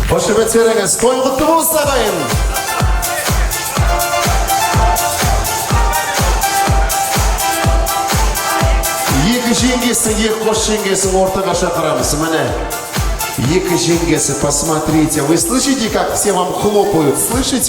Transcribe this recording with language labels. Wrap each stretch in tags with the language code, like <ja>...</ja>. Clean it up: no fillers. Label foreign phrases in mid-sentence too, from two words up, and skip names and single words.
<kk>Қошемет беріңіз. Той құтты болсын ағайын. Екі жеңгесі, екі қос жеңгесін ортаға шақырамыз. Міне. Екі жеңгесі,</kk> <ru>посмотрите. Вы слышите, как все вам хлопают? Слышите?</ru>